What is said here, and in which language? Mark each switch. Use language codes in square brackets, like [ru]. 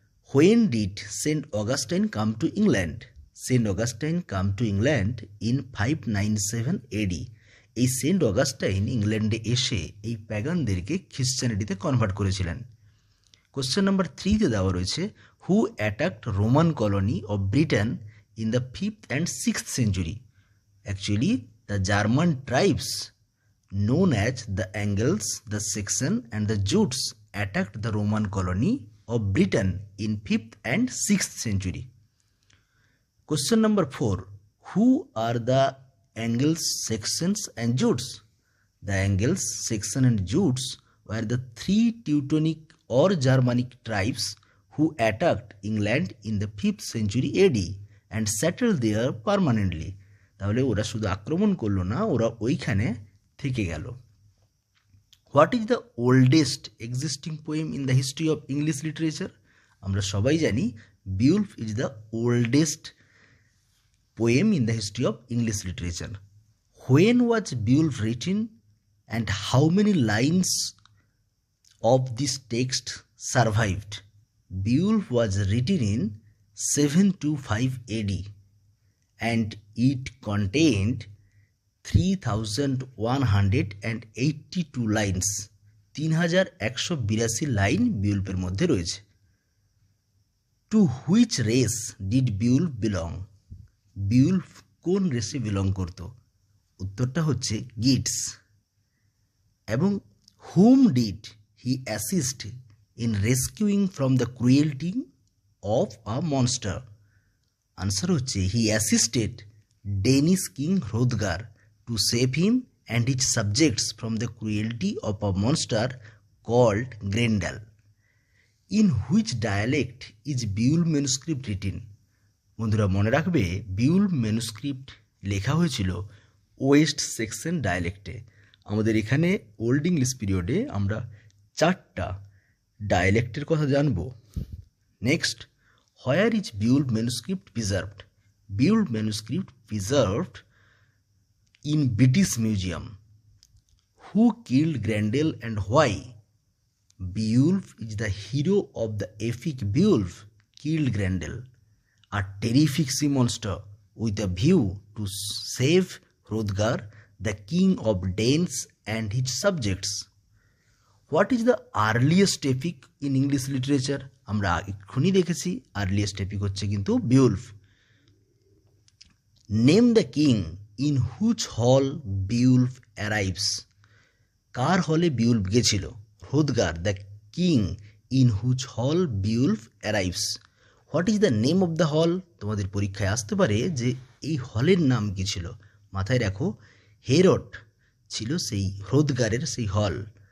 [en] When did saint Augustine come to England? Saint Augustine come to England in 597 AD. [bn] এই Saint Augustine ইংল্যান্ডে এসে এই প্যাগানদেরকে খ্রিশ্চানিটিতে convert করেছিলেন। Question number 3-তে দেওয়া রয়েছে, [en] Who attacked Roman colony of Britain in the 5th and 6th century? Actually, the German tribes known as the Angles, the Saxon and the Jutes attacked the Roman colony of Britain in 5th and 6th century. Question number 4, who are the Angles, Saxons and Jutes? The Angles, Saxon and Jutes were the three Teutonic or Germanic tribes who attacked England in the 5th century AD and settled there permanently. [bn] তাহলে ওরা শুধু আক্রমণ করলো না, ওরা ওইখানে থেকে গেল। [en] What is the oldest existing poem in the history of English literature? [bn] আমরা সবাই জানি [en] Beowulf is the oldest poem in the history of English literature. When was Beowulf written and how many lines of this text survived? Beowulf was written in 725 AD and it contained 3182 lines. [bn] 3182 line বিউলফের মধ্যে রয়েছে। [en] To which race did Beowulf belong? [bn] Beowulf কোন রেসে belong করত? উত্তরটা হচ্ছে গিটস। [en] এবং whom did he assist in rescuing from the cruelty of a monster? Answer হচ্ছে he assisted Danish king Hrothgar to save him and his subjects from the cruelty of a monster called Grendel. In which dialect is Buell manuscript written? [bn] বন্ধুরা মনে রাখবে, বিউল manuscript লেখা হয়েছিল West section ডায়ালেক্টে। আমাদের এখানে old English পিরিয়ডে আমরা 4টা ডায়ালেক্টের কথা জানব। [en] Next, where is Buell manuscript preserved? Buell manuscript preserved in British Museum. Who killed Grendel and why? Beowulf is the hero of the epic Beowulf killed Grendel, a terrific sea monster with a view to save Hrothgar, the king of Danes and his subjects. What is the earliest epic in English literature? [bn] আমরা এক্ষুনি দেখেছি earliest epic হচ্ছে কিন্তু Beowulf. [en] Name the king in whose hall Beowulf arrives. [bn] কার হলে বিউল্ফ গেছিল? [en] Hrothgar, the king in whose hall Beowulf arrives. What is the name of the hall? [bn] তোমাদের পরীক্ষায় আসতে পারে যে এই হলের নাম কি ছিল। মাথায় রাখো, হেরট ছিল সেই হ্রোদগারের সেই হল।